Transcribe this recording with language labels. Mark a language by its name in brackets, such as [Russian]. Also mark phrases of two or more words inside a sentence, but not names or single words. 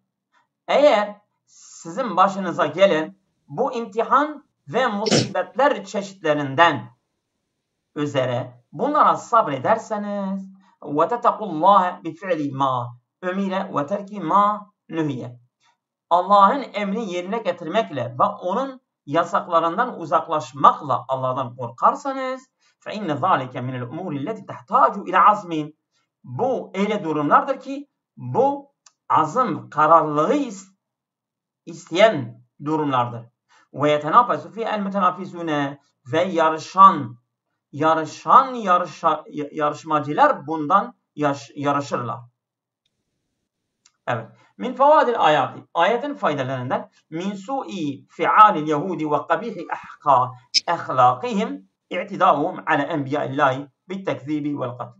[Turkish] Eğer sizin başınıza gelen bu imtihan ve musibetler çeşitlerinden üzere bunlara sabrederseniz ve [Arabic] تتقوا الله بفعل ما أمر وترك ما نهي. [Turkish] Allah'ın emrini yerine getirmekle ve onun yasaklarından uzaklaşmakla Allah'tan korkarsanız [Arabic] فَاِنَّ ذَٰلِكَ مِنَ الْاُمُورِ الَّتِ تَحْتَاجُ اِلَى عَزْمٍ. [Turkish] Bu öyle durumlardır ki bu azım, kararlılığı isteyen durumlardır. [Arabic] وَيَتَنَافَسُ فِي الْمُتَنَافِسُونَ [Turkish] ve yarışmacılar bundan yarışırlar. [Arabic] Evet. من فوائد الآية. [Turkish] Ayetin faydalarından [Arabic] من سوء أفعال اليهود وقبح أخلاقهم اعتداؤهم على أنبياء الله بالتكذيب والقتل.